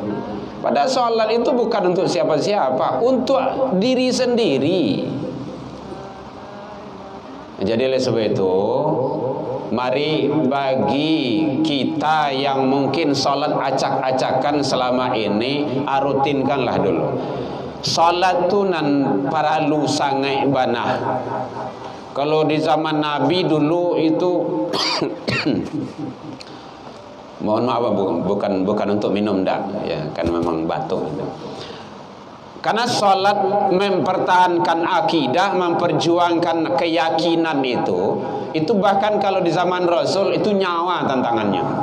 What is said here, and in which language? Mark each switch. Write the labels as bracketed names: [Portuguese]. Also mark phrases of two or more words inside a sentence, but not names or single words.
[Indonesian] Padahal sholat itu bukan untuk siapa-siapa, untuk diri sendiri. Jadi oleh sebab itu, mari bagi kita yang mungkin sholat acak-acakan selama ini, rutinkanlah dulu. [Minangkabau] Sholat tu nan paralu sangai banah. [Indonesian] Kalau di zaman Nabi dulu itu mohon maaf bukan untuk minum dak ya, kan memang batuk gitu. Karena sholat mempertahankan akidah, memperjuangkan keyakinan itu bahkan kalau di zaman Rasul itu nyawa tantangannya.